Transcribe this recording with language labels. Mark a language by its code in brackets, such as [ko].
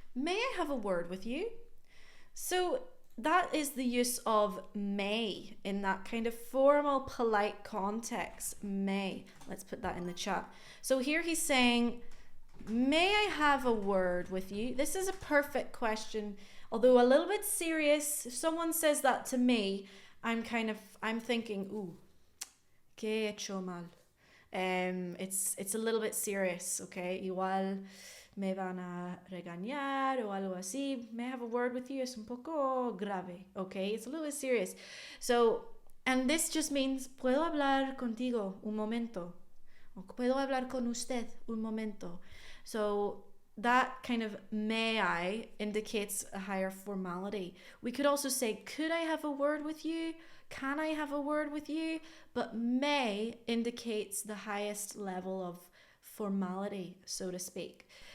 [en] May I have a word with you? So that is the use of may in that kind of formal, polite context. May. Let's put that in the chat. So here he's saying, May I have a word with you? This is a perfect question, although a little bit serious. If someone says that to me, I'm thinking, ooh, [es] ¿qué he hecho mal? [en] It's a little bit serious, okay? [es] Igual me van a regañar o algo así. [en] May I have a word with you? [es] Es un poco grave, [en] okay? It's a little bit serious. So, and this just means, [es] ¿puedo hablar contigo un momento? O ¿puedo hablar con usted un momento? [en] So that kind of may I indicates a higher formality. We could also say, could I have a word with you? Can I have a word with you? But may indicates the highest level of formality, so to speak.